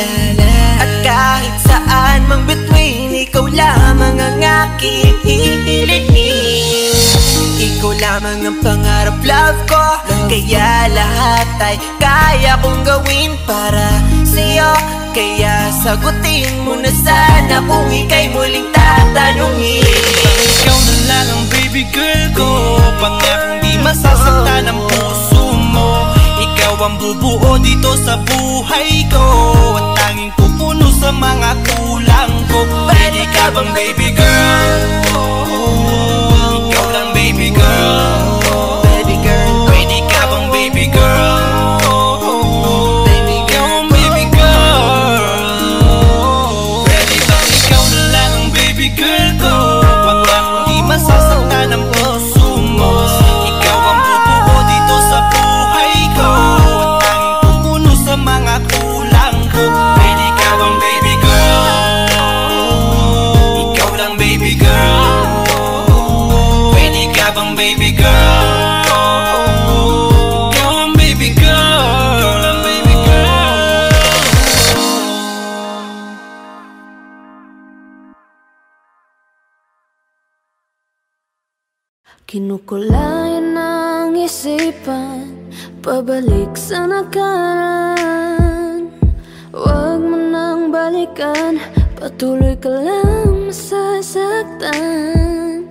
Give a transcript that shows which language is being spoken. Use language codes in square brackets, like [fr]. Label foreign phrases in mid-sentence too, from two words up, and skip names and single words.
[tl] At kahit saan mang between, ikaw lamang ang aking hihilihin. Ikaw lamang ang pangarap, love ko, kaya lahat ay kaya kong gawin para sa'yo. Kaya sagutin mo na sana kung ika'y muling tatanungin. Ikaw na lang ang baby girl ko, pangakong di masasaktan ang puso mo. Ikaw ang bubuo dito sa buhay ko, at tanging pupuno sa mga kulang ko. Pwede ka bang [en] baby girl? [tl] Ikaw lang [en] baby girl. Baby girl, [tl] pwede ka bang [en] baby girl? [tl] Girl ko, pangakong di masasaktan ang puso mo. Ikaw ang bubuo dito sa buhay ko, at tanging pupuno sa mga kulang ko. Pwede ka bang [en] baby girl? [tl] Ikaw lang [en] baby girl. [tl] Pwede ka bang [en] baby girl? [tl] Ikaw ang [en] baby girl. [tl] Ikaw lang [en] baby girl. [tl] Kinukulayan ng isipan, pabalik sa nakaraan. Huwag mo nang balikan, patuloy ka lang masasaktan.